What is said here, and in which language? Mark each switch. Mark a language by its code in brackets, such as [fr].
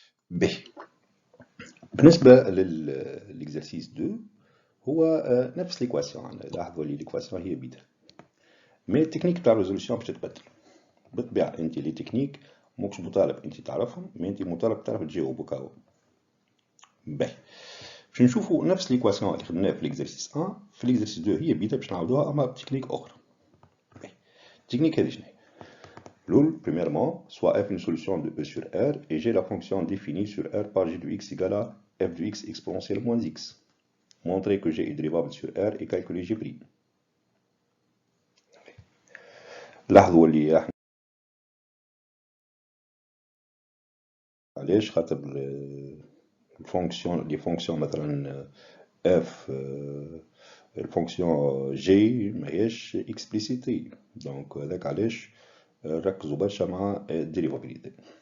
[ar] ب بالنسبة للإكزرسيس 2 هو نفس ليكواسيون، لاحظوا لي ليكواسيون هي بيتا، مي التكنيك تاع الريزولوسيون باش تتبدل. بالطبيعة انت لي تكنيك موكش مطالب انت تعرفهم، مي انت مطالب تعرف تجاوب هكاو. باهي باش نشوفوا نفس ليكواسيون اللي خدمناها في ليكزرسيس 1 في ليكزرسيس 2 هي بيتا، باش نعاودوها اما بتكنيك اخرى. باهي التكنيك هذه شنو هي؟ [fr] L'OL, premièrement, soit f une solution de e sur r et j'ai la fonction définie sur r par g de x égale à f de x exponentielle moins x. Montrer que g est dérivable sur r et calculer g'. [ar] لاحظوا اللي احنا علاش خاطر الفونكسيون لي فونكسيون مثلا f الفونكسيون g ماهيش اكسبليسيتي، دونك هذاك علاش ركزوا برشا مع الديريفابيليتي.